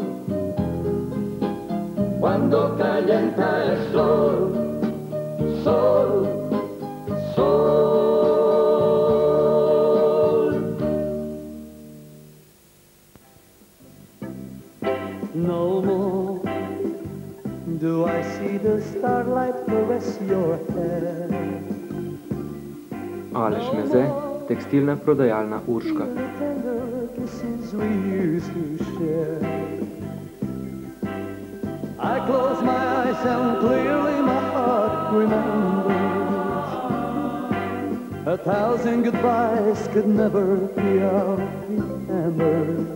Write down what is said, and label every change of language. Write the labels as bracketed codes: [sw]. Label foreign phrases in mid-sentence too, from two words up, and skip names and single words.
[es] Cuando calienta el sol. Sol. Sol. [en] No more do I see the starlight caress your hair. [sl] Aleš Meze, tekstilna prodajalna Urška. [en] The tender kisses we used to share. I close my eyes and clearly my heart remembers. 1,000 goodbyes could never be our remembers.